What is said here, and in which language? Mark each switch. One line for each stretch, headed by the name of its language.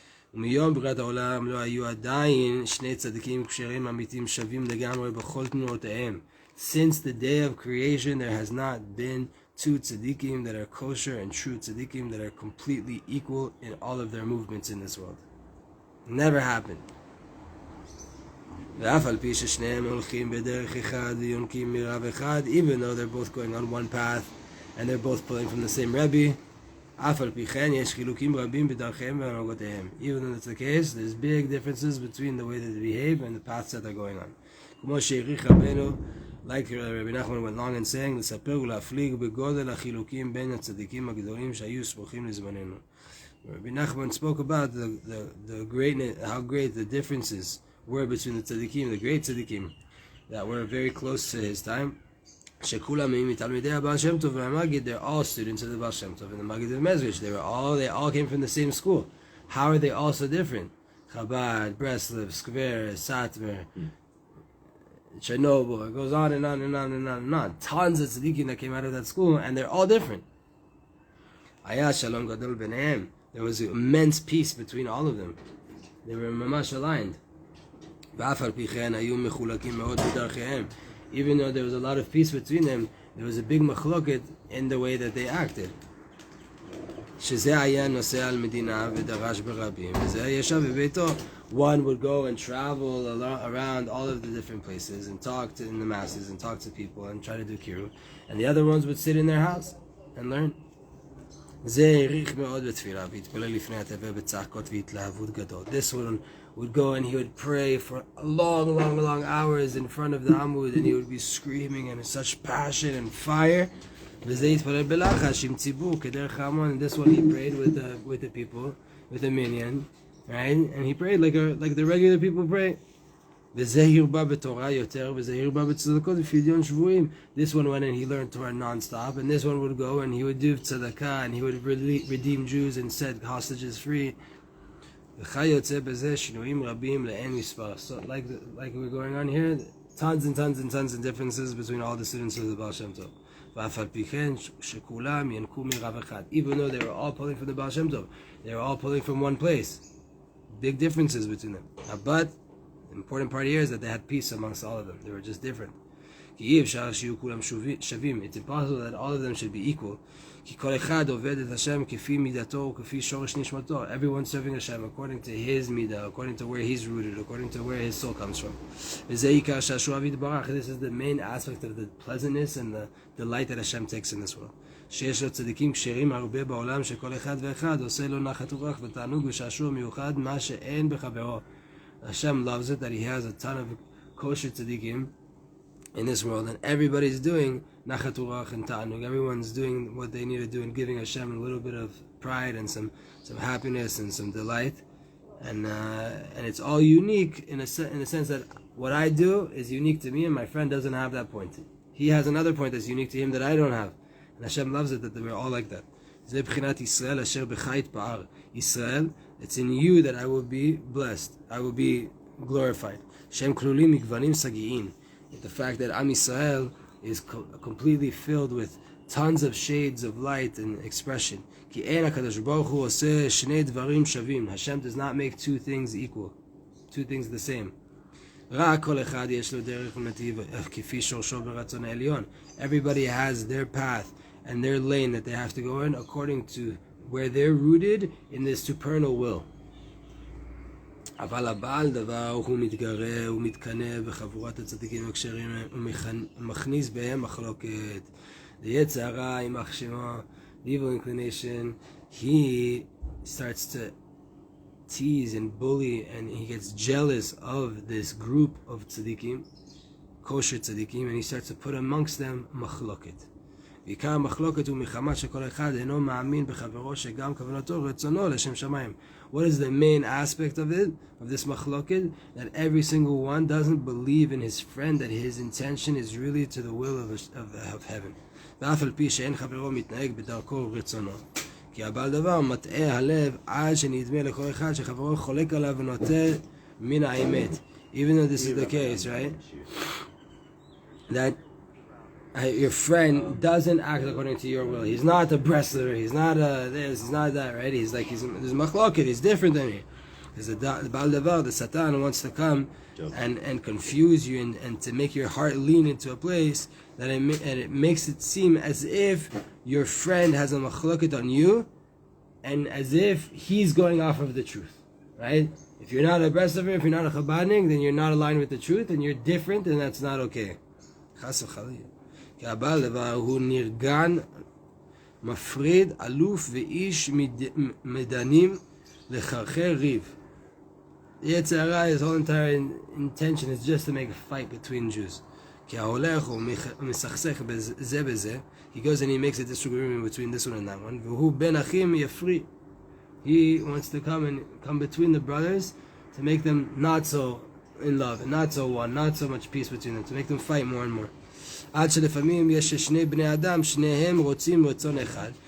English: Since the day of creation, there has not been two tzaddikim that are kosher and true tzaddikim that are completely equal in all of their movements in this world. Never happened.
Hebrew: ואף על פי ששניהם הולכים בדרך אחד ויונקים מרב אחד,
English: even though they're both going on one path and they're both pulling from the same Rebbe,
Hebrew: אף על פי כן יש חילוקים רבים בדרכיהם והנהגותיהם.
English: Even though that's the case, there's big differences between the way that they behave and the paths that they're going on.
Hebrew: כמו שהעריך רבנו,
English: like Rabbi Nachman went long and saying,
Hebrew: לספר ולהפליג בגודל החילוקים בין הצדיקים הגדולים שהיו סמוכים לזמננו.
English: Rabbi Nachman spoke about the greatness, how great the differences were between the tzaddikim, the great tzaddikim, that were very close to his time.
Hebrew: שכולם הם מתלמידי הבעל שם טוב והמגיד,
English: they're all students of the Baal Shem Tov and the Magid of Mezrich. They all came from the same school. How are they all so different? Chabad, Breslev, Skver, Satmer, Chernobyl, it goes on and on and on and on and on. Tons of tzaddikim that came out of that school, and they're all different.
Hebrew: Aya shalom gadol b'neihem.
English: There was immense peace between all of them. They were mamash aligned.
Hebrew: ואף על פי כן היו מחולקים מאוד בדרכיהם.
English: Even though there was a lot of peace between them, there was a big machloket in the way that they acted.
Hebrew: שזה היה נוסע על מדינה ודרש ברבים, וזה ישב בביתו.
English: One would go and travel around all of the different places and talk to in the masses and talk to people and try to do kiruv, and the other ones would sit in their house and learn.
Hebrew: זה העריך מאוד בתפילה והתפלל לפני התבל בצעקות והתלהבות גדול.
English: This one would go and he would pray for long hours in front of the Amud, and he would be screaming in such passion and fire.
Hebrew: וזה התפלל בלחש עם ציבור כדרך ההמון.
English: And this one he prayed with the people, with the minyan, right? And he prayed like the regular people pray.
Hebrew: וזה הרבה בתורה יותר, וזה הרבה בצדקות ופדיון שבויים.
English: This one went and he learned Torah non-stop, and this one would go and he would do tzedakah, and he would redeem Jews and set hostages free.
Hebrew: וכיוצא בזה שינויים רבים לאין מספר.
English: So like we're going on here, tons and differences between all the students of the Baal Shem Tov.
Hebrew: ואף על פי כן שכולם ינקו מרב אחד.
English: Even though they were all pulling from the Baal Shem Tov, they were all pulling from one place. Big differences between them. But the important part here is that they had peace amongst all of them. They were just different.
Hebrew: כי אי אפשר שיהיו כולם שווים.
English: It's impossible that all of them should be equal.
Hebrew: כי כל אחד עובד את השם כפי מידתו וכפי שורש נשמתו.
English: Everyone's serving Hashem according to his midah, according to where he's rooted, according to where his soul comes from.
Hebrew: וזה עיקר שהשואב יתברך.
English: This is the main aspect of the pleasantness and the delight that Hashem takes in this world.
Hebrew: שיש לו צדיקים כשרים הרבה בעולם שכל אחד ואחד עושה לו נחת רוח ותענוג ושעשוע מיוחד מה שאין בחברו.
English: Hashem loves it that he has a ton of kosher tzaddikim in this world, and everybody's doing nachat urach and ta'anug. Everyone's doing what they need to do and giving Hashem a little bit of pride and some happiness and some delight, and it's all unique in a sense that what I do is unique to me, and my friend doesn't have that point. He has another point that's unique to him that I don't have, and Hashem loves it that we're all like that.
Hebrew: זה בחינת ישראל אשר בך יתפאר.
English: Israel, it's in you that I will be blessed, I will be glorified.
Hebrew: שהם כלולים מגוונים סגיים.
English: The fact that Am Yisrael is completely filled with tons of shades of light and expression.
Hebrew: כי אין הקדוש ברוך הוא עושה שני דברים שווים.
English: Hashem does not make two things equal, two things the same.
Hebrew: רק כל אחד יש לו דרך ונתיב כפי שורשו ברצון העליון.
English: Everybody has their path and their lane that they have to go in according to where they're rooted in this supernal will.
Hebrew: אבל הבעל דבר הוא מתגרה ומתקנא בחבורת הצדיקים הקשרים ומכניס בהם מחלוקת.
English: The
Hebrew: יצרה יימח שמו,
English: the evil inclination, he starts to tease and bully and he gets jealous of this group of tzadikim, kosher tzadikim, and he starts to put amongst them מחלוקת.
Hebrew: ועיקר המחלוקת הוא מחמת שכל אחד אינו מאמין בחברו שגם כוונתו רצונו לשם שמיים.
English: What is the main aspect of it, of this machloket? That every single one doesn't believe in his friend, that his intention is really to the will of heaven.
Hebrew: ואף על פי שאין חברו מתנהג בדרכו רצונו. כי הבעל דבר מטעה הלב עד שנדמה לכל אחד שחברו חולק עליו ונוטה מן האמת.
English: Even though this is the case, right? That your friend doesn't act according to your will. He's not a Breslev, he's not a this, he's not that, right? He's machloket, he's different than you. There's the Baal Davar, the Satan wants to come and confuse you and to make your heart lean into a place that it makes it seem as if your friend has a machloket on you and as if he's going off of the truth, right? If you're not a Breslever, if you're not a Chabadnik, then you're not aligned with the truth, and you're different, and that's not okay.
Hebrew: Chas v'chalil. כי הבעל דבר הוא נרגן, מפריד, אלוף ואיש מדנים לחרחר ריב.
English: Yetzer Hara, his whole entire intention is just to make a fight between Jews.
Hebrew: כי ההולך הוא מסכסך בזה בזה.
English: He goes and he makes a disagreement between this one and that one.
Hebrew: והוא בין אחים יפריד.
English: He wants to come between the brothers to make them not so in love, and not so one, not so much peace between them, to make them fight more and more.
Hebrew: עד שלפעמים יש שני בני אדם, שניהם רוצים רצון אחד.